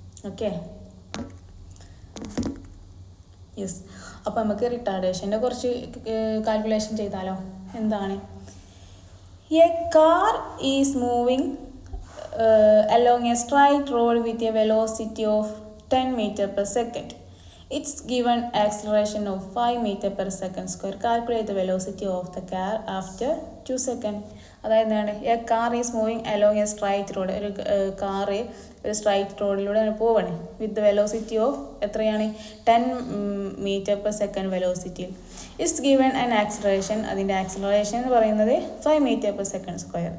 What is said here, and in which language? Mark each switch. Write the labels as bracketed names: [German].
[English] Okay, yes. [Malayalam] അപ്പോൾ നമുക്ക് റിട്ടാർഡേഷൻ്റെ കുറച്ച് കാൽക്കുലേഷൻ ചെയ്താലോ. [English] എന്താണ്, a car is moving along a straight road with a velocity of 10 meter per second. It's given acceleration of 5 meter per second square. Calculate the velocity of the car after 2 seconds. [Malayalam] അതായത് എന്താണ്, [English] A car is moving along a straight road. [Malayalam] ഒരു car ഒരു straight റോഡിലൂടെ പോവാണ് [English] With the velocity of എത്രയാണ്, 10 meter per second വെലോസിറ്റിയിൽ. It's given an acceleration, [Malayalam] അതിൻ്റെ acceleration എന്ന് പറയുന്നത് [English] 5 meter per second square.